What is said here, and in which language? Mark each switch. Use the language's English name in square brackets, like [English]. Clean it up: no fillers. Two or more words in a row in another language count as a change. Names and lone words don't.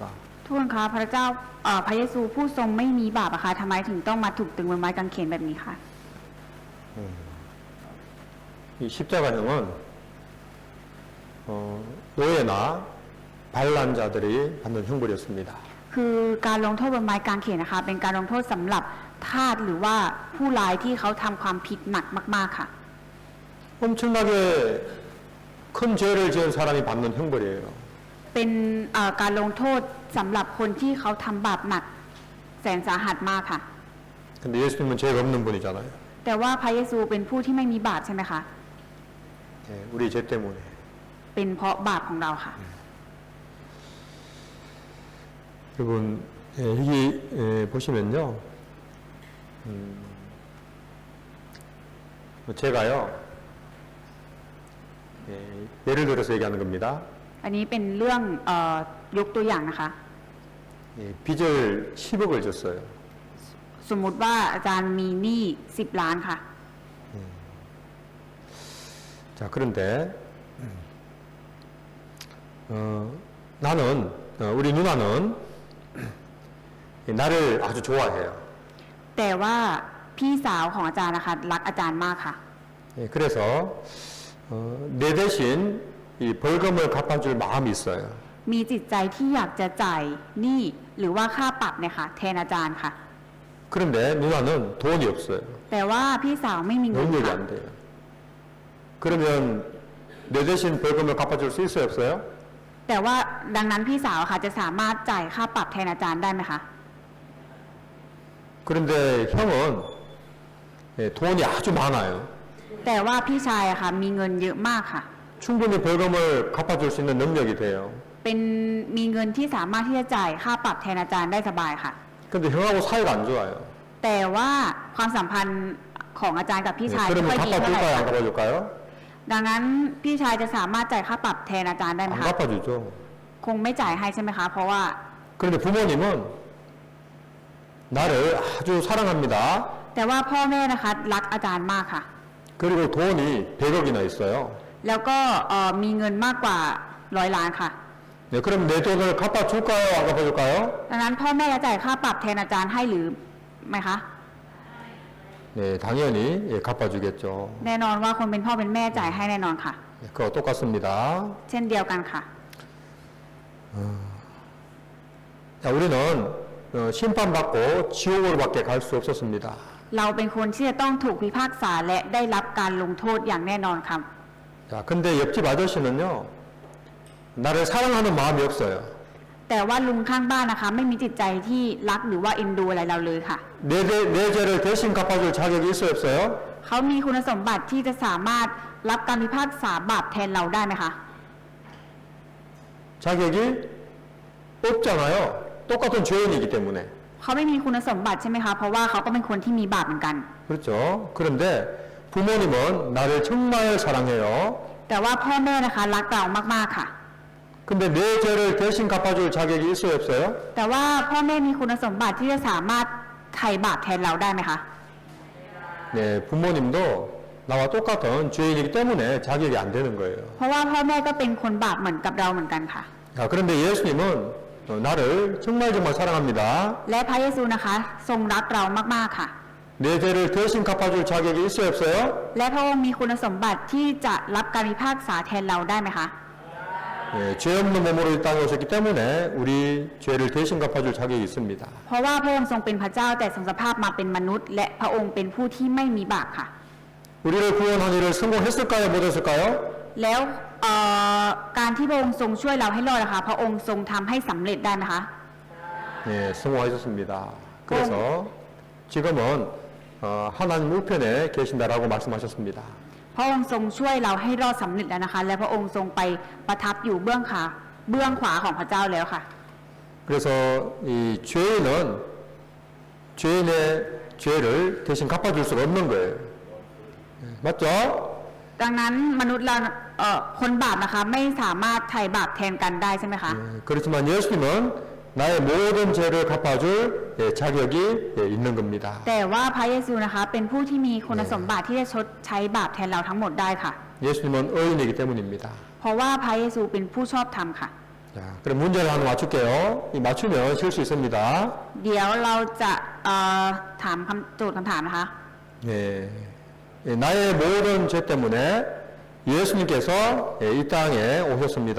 [Thai] ทุกคนคะพระเจ้าพระเยซูผู้ทรงไม่มีบาปอะคะทำไมถึงต้องมาถูกตึงบนไม้กางเขนแบบนี้คะ [Korean] 이 십자가형은 노예나 반란자들이 받는 형벌이었습니다. [Thai] คือการลงโทษบนไม้กางเขนนะคะ เป็นการลงโทษสำหรับทาสหรือว่าผู้ร้ายที่เขาทำความผิดหนักมากๆค่ะ [Korean] 엄청나게 큰 죄를 지은 사람이 받는 형벌이에요. [Thai] เป็นการลงโทษสำหรับคนที่เขาทำบาปหนักแสนสาหัสมากค่ะ [Korean] 근데 예수님은 죄가 없는 분이잖아요. [Thai] แต่ว่าพระเยซูเป็นผู้ที่ไม่มีบาปใช่ไหมคะ [Korean] 우리 죄 때문에. [Thai] เป็นเพราะบาปของเราค่ะ [Korean] 여러분, 여기 보시면요. 제가요. 예를 들어서 얘기하는 겁니다. [Thai] อันนี้เป็นเรื่องยกตัวอย่างนะคะ [Korean] 빚을 10억을 졌어요. [Thai] สมมุติว่าอาจารย์มีหนี้10 ล้านค่ะ [Korean] 자, 그런데 나는 우리 누나는 나를 아주 좋아해요. [Thai] แต่ว่าพี่สาวของอาจารย์นะคะรักอาจารย์มากค่ะ [Korean] 그래서 내 대신 이 벌금을 갚아줄 마음이 있어요. [Thai] มีจิตใจที่อยากจะจ่ายหนี้หรือว่าค่าปรับเนี่ยค่ะแทนอาจารย์ค่ะ [Korean] 그런데 누나는 돈이 없어요. [Thai] แต่ว่าพี่สาวไม่มีเงิน [Korean] 능력이 [Thai] ค่ะ [Korean] 안 돼요. 그러면 내 대신 벌금을 갚아줄 수 있어요, 없어요? [Thai] แต่ว่าดังนั้นพี่สาวค่ะจะสามารถจ่ายค่าปรับแทนอาจารย์ได้ไหมคะ [Korean] 그런데 형은 돈이 아주 많아요. [Thai] แต่ว่าพี่ชายอะค่ะมีเงินเยอะมากค่ะ [Korean] 충분히 벌금을 갚아줄 수 있는 능력이 돼요. [Thai] เป็นมีเงินที่สามารถที่จะจ่ายค่าปรับแทนอาจารย์ได้สบายค่ะ [Korean] 근데 형하고 사이가 안 좋아요. [Thai] แต่ว่าความสัมพันธ์ของอาจารย์กับพี่ชายไม่ [Korean] 그러면 [Thai] ค่อยดีเท่าไหร่ [Korean] 갚아줄까요, 안 [Thai] ค่ะ [Korean] 갚아줄까요? [Thai] ดังนั้นพี่ชายจะสามารถจ่ายค่าปรับแทนอาจารย์ได้ไหม [Korean] 안 [Thai] คะ [Korean] 갚아주죠. [Thai] คงไม่จ่ายให้ใช่ไหมคะ เพราะว่า [Korean] 그런데 부모님은 나를 아주 사랑합니다. [Thai] แต่ว่าพ่อแม่นะคะรักอาจารย์มากค่ะ [Korean] 그리고 돈이 100억이나 있어요. [Thai] แล้วก็มีเงินมากกว่า100 ล้านค่ะ [Korean] 네, 그럼 내 돈을 갚아줄까요, 안 갚아줄까요? [Thai] ดังนั้นพ่อแม่จะจ่ายค่าปรับแทนอาจารย์ให้หรือไม่คะ [Korean] 네, 당연히 갚아주겠죠. [Thai] แน่นอนว่าคนเป็นพ่อเป็นแม่จ่ายให้แน่นอนค่ะ [Korean] 네, 그거 똑같습니다. [Thai] เช่นเดียวกันค่ะ [Korean] 자, 우리는 심판받고 지옥으로밖에 갈 수 없었습니다. [Thai] เราเป็นคนที่จะต้องถูกพิพากษาและได้รับการลงโทษอย่างแน่นอนค่ะ [Korean] 자, 근데 옆집 아저씨는요, 나를 사랑하는 마음이 없어요. [Thai] แต่ว่าลุงข้างบ้านนะคะ ไม่มีจิตใจที่รักหรือว่าเอ็นดูอะไรเราเลยค่ะ [Korean] 내 죄를 대신 갚아줄 자격이 있어요, 없어요? [Thai] เขามีคุณสมบัติที่จะสามารถรับการพิพากษาบาปแทนเราได้ไหมคะ [Korean] 자격이 없잖아요. 똑같은 죄인이기 때문에. [Thai] เขาไม่มีคุณสมบัติใช่ไหมคะ เพราะว่าเขาก็เป็นคนที่มีบาปเหมือนกัน [Korean] 그렇죠. 그런데 부모님은 나를 정말 사랑해요. [Thai] แต่ว่าพ่อแม่นะคะรักเรามากๆค่ะ [Korean] 근데 내 죄를 대신 갚아줄 자격이 있어요, 없어요? [Thai] แต่ว่าพ่อแม่มีคุณสมบัติที่จะสามารถไถ่บาปแทนเราได้ไหมคะ [Korean] 네, 부모님도 나와 똑같은 죄인이기 때문에 자격이 안 되는 거예요. [Thai] เพราะว่าพ่อแม่ก็เป็นคนบาปเหมือนกับเราเหมือนกันค่ะ [Korean] 자, 그런데 예수님은 나를 정말 정말 사랑합니다. [Thai] และพระเยซูนะคะทรงรักเรามากๆค่ะ [Korean] 내 죄를 대신 갚아줄 자격이 있어요, 없어요? [Thai] และพระองค์มีคุณสมบัติที่จะรับการพิพากษาแทนเราได้ไหมคะ [Korean] 예, 죄 없는 몸으로 이 땅에 오셨기 때문에 우리 죄를 대신 갚아줄 자격이 있습니다. [Thai] เพราะว่าพระองค์ทรงเป็นพระเจ้าแต่ทรงสภาพมาเป็นมนุษย์ และพระองค์เป็นผู้ที่ไม่มีบาปค่ะ [Korean] 우리를 구원한 일을 성공했을까요, 못했을까요? [Thai] แล้วการที่พระองค์ทรงช่วยเราให้รอดนะคะพระองค์ทรงทำให้สำเร็จได้ไหมคะ [Korean] 예, 성공하셨습니다. 그래서 지금은 하나님 우편에 계신다라고 말씀하셨습니다. [Thai] พระองค์ทรงช่วยเราให้รอดสำเร็จแล้วนะคะ และพระองค์ทรงไปประทับอยู่เบื้องขวาของพระเจ้าแล้วค่ะ [Korean] 그래서 이 죄인은 죄인의 죄를 대신 갚아줄 수가 없는 거예요. 예, 맞죠? [Thai] ดังนั้นมนุษย์เราคนบาปนะคะไม่สามารถไถ่บาปแทนกันได้ใช่ไหมคะ [Korean] 예, 그렇지만 예수님은 나의 모든 죄를 갚아줄 자격이 있는 겁니다. [Thai] แต่ว่าพระเยซูนะคะเป็นผู้ที่มีคุณสมบัติที่จะชดใช้บาปแทนเราทั้งหมดได้ค่ะ [Korean] 예수님은 의인이기 때문입니다. [Thai] เพราะว่าพระเยซูเป็นผู้ชอบธรรมค่ะ [Korean] 자, 그럼 문제를 하나 맞출게요. 이 맞추면 쉴 수 있습니다. [Thai] เดี๋ยวเราจะถามโจทย์คำถามนะคะ [Korean] 예, 나의 모든 죄 때문에 예수님께서 이 땅에 오셨습니다.